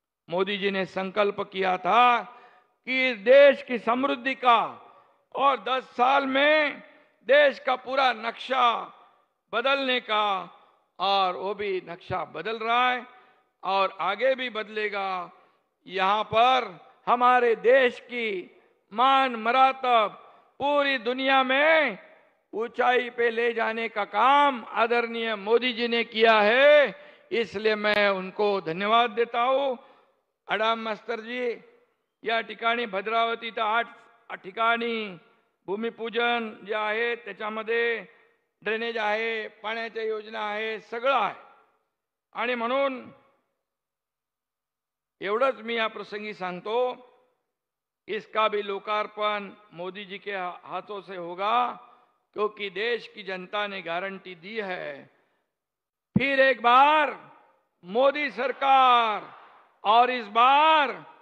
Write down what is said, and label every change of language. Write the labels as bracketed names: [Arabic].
[Hindi] मोदी जी ने संकल्प किया था कि देश की समृद्धि का और 10 साल में देश का पूरा नक्शा बदलने का, और वो भी नक्शा बदल रहा है और आगे भी बदलेगा। यहाँ पर हमारे देश की मान मरातब पूरी दुनिया में ऊंचाई पे ले जाने का काम आदरणीय मोदी जी ने किया है। इसलिए मैं उनको धन्यवाद देता हूं। [Marathi] अडाम मास्तर जी, या ठिकाणी भद्रावतीत 8 ठिकाणी भूमिपूजन जे आहे, त्याच्यामध्ये ड्रेनेज आहे, पाण्याच्या योजना आहे, सगळं आहे। आणि म्हणून एवढंच मी या प्रसंगी सांगतो, [Hindi] इसका भी लोकार्पण मोदी जी के हाथों से होगा, क्योंकि देश की जनता ने गारंटी दी है। फिर एक बार मोदी सरकार, और इस बार